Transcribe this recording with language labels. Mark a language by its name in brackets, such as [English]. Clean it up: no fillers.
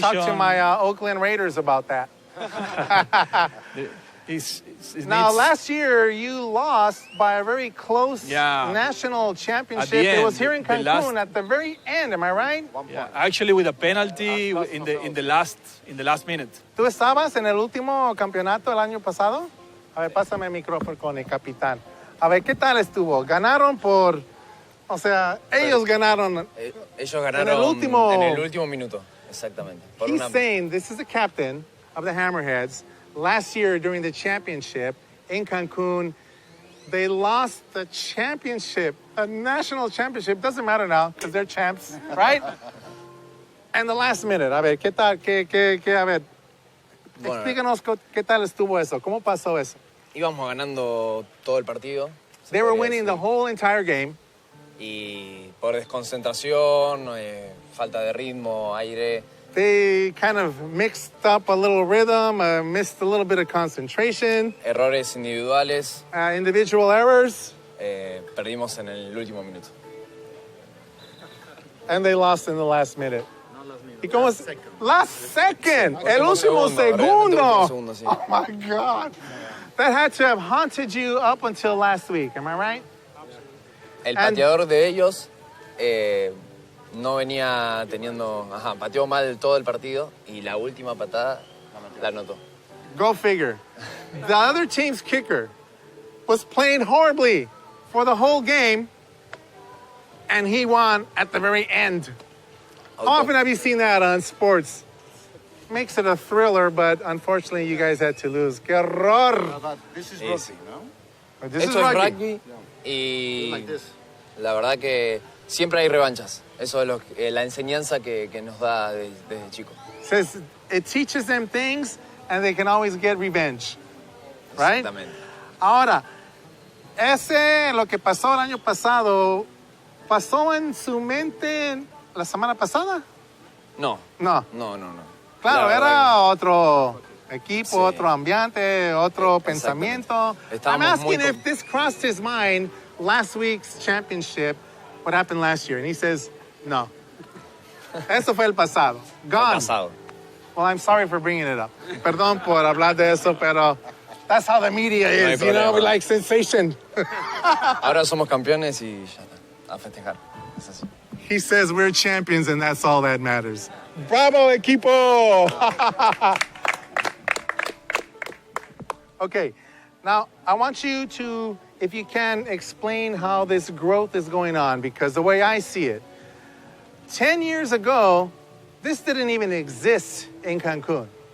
[English] got to talk to my Oakland Raiders about that. Now, last year you lost by a very close national championship. It was here in Cancun at the very end. Am I right? Yeah, actually, with a penalty in the last minute. [Spanish] ¿Tú estabas en el último campeonato el año pasado? A ver, pásame el micrófono con el capitán. A ver, ¿qué tal estuvo? Ganaron por... O sea, ellos ganaron... Ellos ganaron en el último minuto, exactamente. [English] He's saying, this is the captain of the Hammerheads. Last year during the championship in Cancun, they lost the championship, a national championship. Doesn't matter now because they're champs, right? And the last minute, [Spanish] a ver, ¿qué tal? A ver, bueno, explícanos qué tal estuvo eso. ¿Cómo pasó eso? Íbamos ganando todo el partido. [English] They were winning the whole entire game. [Spanish] Y por desconcentración, falta de ritmo, aire. [English] They kind of mixed up a little rhythm, missed a little bit of concentration. [Spanish] Errores individuales. [English] Individual errors. [Spanish] Perdimos en el último minuto. [English] And they lost in the last minute. [Spanish] ¿Y cómo es? [English] Last second. [Spanish] El último segundo. Sí. [English] Oh my God. That had to have haunted you up until last week. Am I right? [Spanish] El pateador de ellos no venía teniendo... pateó mal todo el partido y la última patada la anotó. [English] Go figure. The other team's kicker was playing horribly for the whole game, and he won at the very end. How often have you seen that on sports? Makes it a thriller, but unfortunately you guys had to lose. [Spanish] ¡Qué horror! [English] This is rugby, no? This is [Spanish] Esto es rugby. rugby y la verdad que siempre hay revanchas. Eso es la enseñanza que nos da desde chico. [English] Says it teaches them things and they can always get revenge. Right? [Spanish] Exactamente. Ahora, lo que pasó el año pasado, ¿pasó en su mente la semana pasada? No. No. Claro, Claro, era otro equipo, otro ambiente, otro pensamiento. [English] I'm asking if this crossed his mind last week's championship, what happened last year, and he says, no. [Spanish] Eso fue el pasado. [English] Gone. [Spanish] El pasado. [English] Well, I'm sorry for bringing it up. [Spanish] Perdón por hablar de eso, pero [English] that's how the media is, you know, we like sensation. [Spanish] Ahora somos campeones y ya está, a festejar. Es así. [English] He says we're champions and that's all that matters. [Spanish] Bravo, equipo! [English] Okay, now I want you to, if you can, explain how this growth is going on, because the way I see it, 10 years ago, this didn't even exist in Cancun.